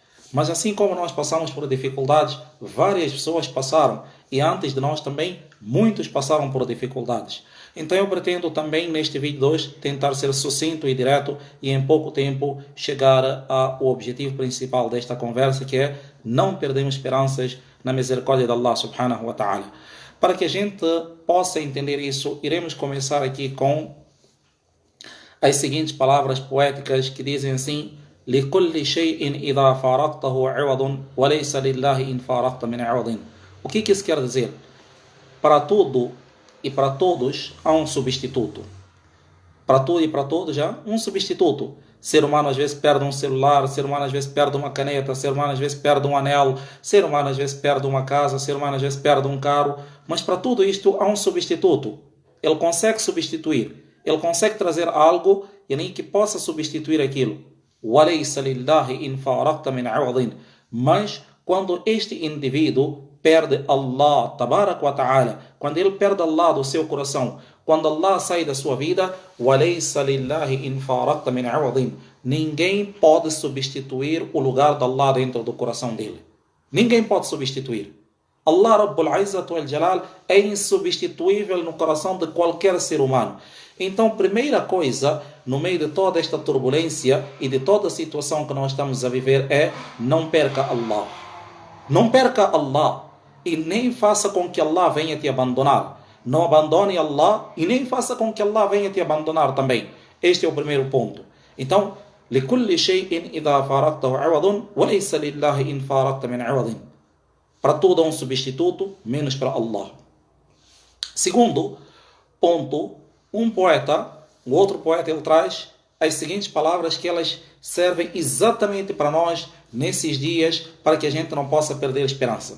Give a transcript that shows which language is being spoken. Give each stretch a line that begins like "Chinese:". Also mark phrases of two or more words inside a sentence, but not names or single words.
Portuguese: Mas assim como nós passamos por dificuldades, várias pessoas passaram, e antes de nós também, muitos passaram por dificuldades. Então eu pretendo também neste vídeo de hoje tentar ser sucinto e direto, e em pouco tempo chegar ao objetivo principal desta conversa, que é: não perdemos esperanças na misericórdia de Allah
Arabic: سبحانه وتعالى.
Portuguese: Para que a gente possa entender isso, iremos começar aqui com as seguintes palavras poéticas que dizem assim:
Arabic: لكل شيء إذا فارقته عوض وليس لله إن فارقت من عوض.
Portuguese: O que isso quer dizer? Para tudo e para todos há um substituto. Para tudo e para todos há um substituto. Ser humano às vezes perde um celular, ser humano às vezes perde uma caneta, ser humano às vezes perde um anel, ser humano às vezes perde uma casa, ser humano às vezes perde um carro. Mas para tudo isto há um substituto. Ele consegue substituir. Ele consegue trazer algo que possa substituir aquilo.
Arabic: وَلَيْسَ لِلَّهِ إِنْ فَارَقْتَ مِنْ عَوَضٍ.
Portuguese: Mas quando este indivíduo perde Allah,
Arabic: تبارك وتعالى,
Portuguese: quando ele perde Allah do seu coração, quando Allah sai da sua vida,
Arabic: وَلَيْسَ لِلَّهِ إِنْ فَارَقْتَ مِنْ عَوَضٍ.
Portuguese: Ninguém pode substituir o lugar de Allah dentro do coração dele. Ninguém pode substituir.
Arabic: الله رب العزة والجلال
Portuguese: é insubstituível no coração de qualquer ser humano. Então, primeira coisa, no meio de toda esta turbulência e de toda a situação que nós estamos a viver é: não perca Allah. Não perca Allah e nem faça com que Allah venha te abandonar. Não abandone Allah e nem faça com que Allah venha te abandonar também. Este é o primeiro ponto. Então,
Arabic: لكل شيء إذا فارقته عوض وليس لله إن فارقت من عوض.
Portuguese: Para tudo há um substituto, menos para Allah. Segundo ponto, um outro poeta, ele traz as seguintes palavras que elas servem exatamente para nós nesses dias, para que a gente não possa perder a esperança.